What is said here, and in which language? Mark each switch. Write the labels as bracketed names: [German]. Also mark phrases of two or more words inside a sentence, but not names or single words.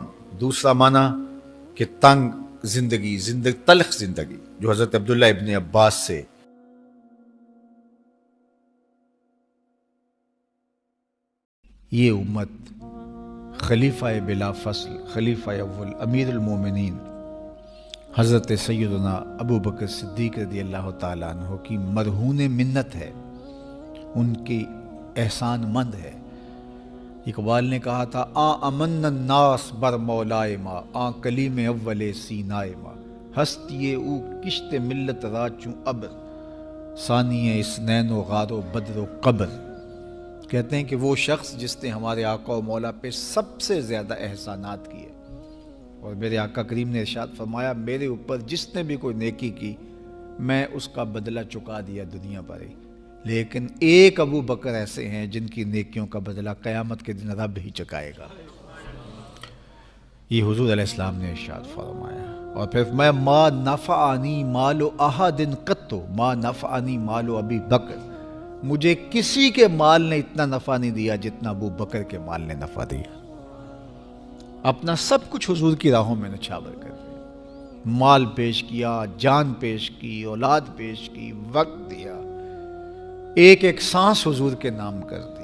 [Urdu] دوسرا معنی کہ تنگ زندگی، تلخ زندگی، جو حضرت عبداللہ ابن عباس سے یہ امت خلیفہ بلا فصل، خلیفہ اول، امیر المومنین حضرت سیدنا ابو بکر صدیق [Arabic] رضی اللہ تعالیٰ عنہ [Urdu] کی مرہون منت ہے، ان کی احسان مند ہے۔ اقبال نے کہا تھا، [Persian] آ امن الناس بر مولائے ما، آ کلیم اول سینائے ما، ہستی او کشت ملت را چوں ابر ثانی اسنین و غار و بدر و قبر. [Urdu] کہتے ہیں کہ وہ شخص جس نے ہمارے آقا و مولا پہ سب سے زیادہ احسانات کیے، اور میرے آقا کریم نے ارشاد فرمایا میرے اوپر جس نے بھی کوئی نیکی کی میں اس کا بدلہ چکا دیا دنیا پر ہی، لیکن ایک ابو بکر ایسے ہیں جن کی نیکیوں کا بدلہ قیامت کے دن رب ہی چکائے گا. یہ حضور [Arabic] علیہ السلام [Urdu] نے ارشاد فرمایا. اور پھر فرمایا [Arabic] ما نفعنی مال احد قط، ما نفعنی مال ابی بکر، [Urdu] مجھے کسی کے مال نے اتنا نفع نہیں دیا جتنا ابو بکر کے مال نے نفع دیا. اپنا سب کچھ حضور کی راہوں میں نچھاور کر دیا، مال پیش کیا، جان پیش کی، اولاد پیش کی، وقت دیا، ایک ایک سانس حضور کے نام کر دی.